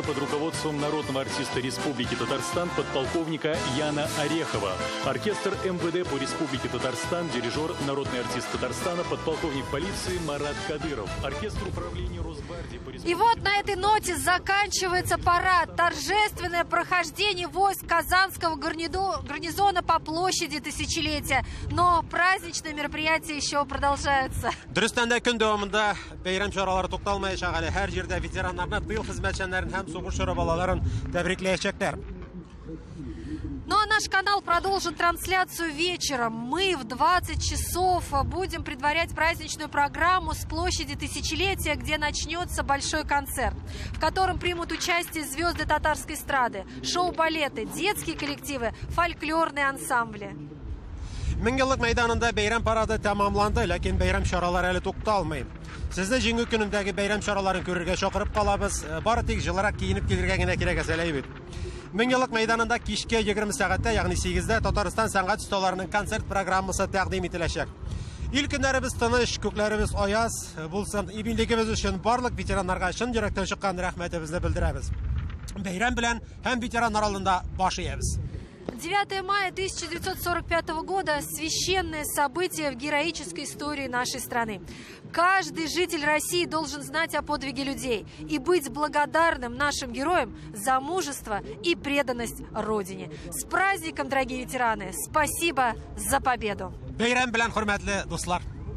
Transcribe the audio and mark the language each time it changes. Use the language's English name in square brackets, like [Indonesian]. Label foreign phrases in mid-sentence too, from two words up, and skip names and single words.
[Russian] под руководством народного артиста Республики Татарстан подполковника Яна Орехова, оркестр МВД по Республике Татарстан, дирижер, народный артист Татарстана, подполковник полиции Марат Кадыров, оркестр управления Росгвардии по Республике... И вот на этой ноте заканчивается парад. Торжественное прохождение войск Казанского гарнизона по площади Тысячелетия. Но праздничные мероприятия еще продолжаются. [Tatar] Дөрестән көн дәвамында бәйрәм чаралары тукталмаячак әле. Һәр җирдә ветераннарны, тыл хезмәтчәннәрен һәм сугыш чоры балаларын тәбрикләячәкләр. [Russian] Ну а наш канал продолжит трансляцию вечером. Мы в 20 часов будем предварять праздничную программу с площади Тысячелетия, где начнется большой концерт, в котором примут участие звезды татарской эстрады, шоу-балеты, детские коллективы, фольклорные ансамбли. [Tatar] Меңгеллык мәйданында бәйрәм парады тәмамланды, ләкин бәйрәм чаралары әле тукталмый. Сезне җиңү көнендәге бәйрәм чараларын күрергә чакырып калабыз. Бары тик җылырак киенеп килергә генә кирәк әсәләй бит. Меңгеллык мәйданында кичкә 20 сәгатьтә, ягъни 8-дә Татарстан сәнгать осталарының концерт программасы тәкъдим ителәчәк. Ил көннәребез тыныч, күкләребез аяз булсын. Иминлегебез өчен барлык ветераннарга чын йөрәктән чыккан рәхмәтебезне белдерәбез. Бәйрәм белән һәм ветераннар алдында баш иябез. [Russian] 9 мая 1945 года – священное событие в героической истории нашей страны. Каждый житель России должен знать о подвиге людей и быть благодарным нашим героям за мужество и преданность Родине. С праздником, дорогие ветераны! Спасибо за победу! [Tatar] Бәйрәм белән, хөрмәтле дуслар!